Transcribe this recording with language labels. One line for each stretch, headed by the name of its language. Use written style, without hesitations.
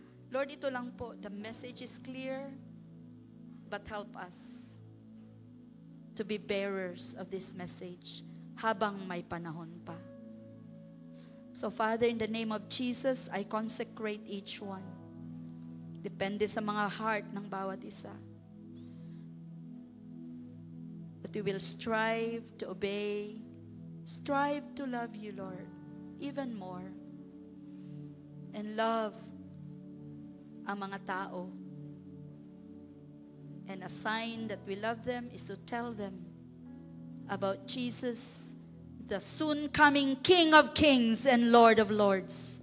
English: Lord, ito lang po, the message is clear, but help us to be bearers of this message
Filipino: habang may panahon pa.
English: So Father, in the name of Jesus, I consecrate each one.
Filipino: Depende sa mga heart ng bawat isa.
English: That we will strive to obey, strive to love you, Lord, even more.
Filipino: And love ang mga tao.
English: And a sign that we love them is to tell them about Jesus, the soon coming King of Kings and Lord of Lords.